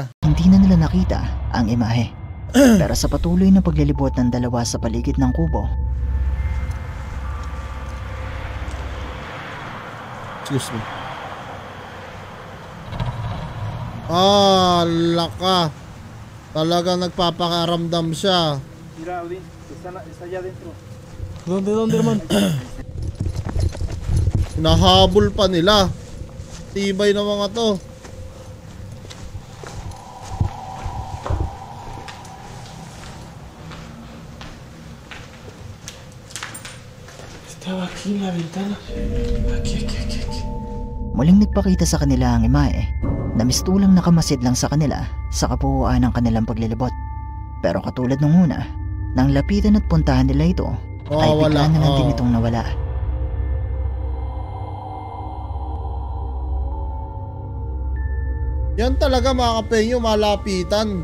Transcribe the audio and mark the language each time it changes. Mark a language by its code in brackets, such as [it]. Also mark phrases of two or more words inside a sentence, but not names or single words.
[tl] hindi na nila nakita ang imahe. Pero sa patuloy na paglilibot ng dalawa sa paligid ng kubo, [en] Excuse me. [tl] Ah, laka. Talagang nagpapakaramdam siya. [es] Mira, Odín, está allá adentro. ¿Dónde, hermano? [tl] Nahabol pa nila. Tibay ng mga to. [es] Estaba aquí en la ventana. Aquí. [tl] muling nagpakita sa kanila ang imahe na mistulang nakamasid lang sa kanila sa kabuuan ng kanilang paglilibot. Pero katulad nung una, nang lapitan at puntahan nila ito, ay bigla na lang din itong nawala. Yan talaga mga kapenyo, malapitan.